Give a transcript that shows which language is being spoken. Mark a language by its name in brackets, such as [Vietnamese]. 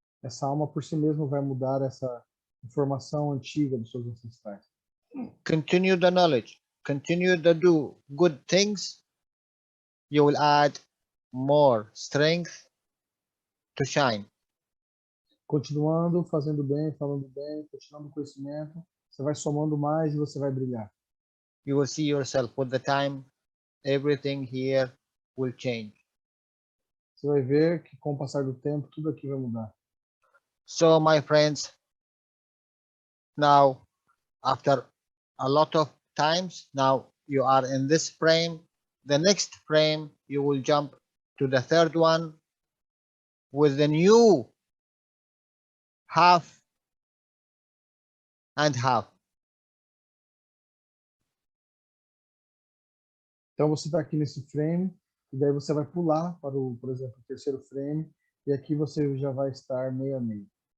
[Portuguese] Essa alma por si mesma vai mudar essa informação antiga dos seus ancestrais. [English] Continue the knowledge, continue to do good things, you will add more strength to shine. [Portuguese] Continuando, fazendo bem, falando bem, continuando o conhecimento, você vai somando mais e você vai brilhar. [English] You will see yourself with the time, everything here will change. [Portuguese] Você vai ver que com o passar do tempo, tudo aqui vai mudar. [English] So my friends, now after a lot of times, now you are in this frame. The next frame, you will jump to the third one with the new half and half. [Portuguese] Então você está aqui nesse frame, e daí você vai pular para o, por exemplo, o terceiro frame, e aqui você já vai estar meio a meio.